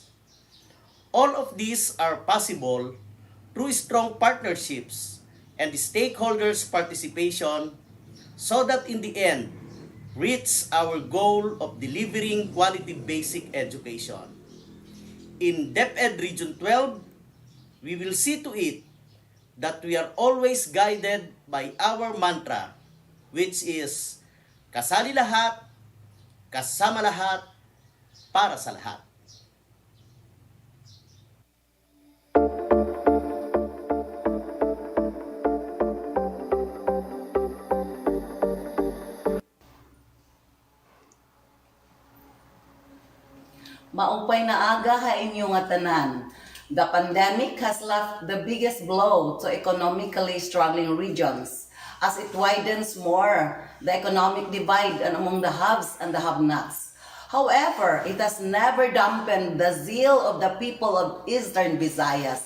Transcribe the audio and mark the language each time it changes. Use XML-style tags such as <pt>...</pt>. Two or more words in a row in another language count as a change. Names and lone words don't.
<en>All of these are possible through strong partnerships and the stakeholders' participation so that in the end, reach our goal of delivering quality basic education. In DepEd Region 12, we will see to it that we are always guided by our mantra, which is</en> <tl>kasali lahat, kasama lahat, para sa lahat.</tl> <war>Maupay na aga ha inyo nga tanan.</war> <en>The pandemic has left the biggest blow to economically struggling regions as it widens more the economic divide among the haves and the have-nots. However, it has never dampened the zeal of the people of Eastern Visayas.</en>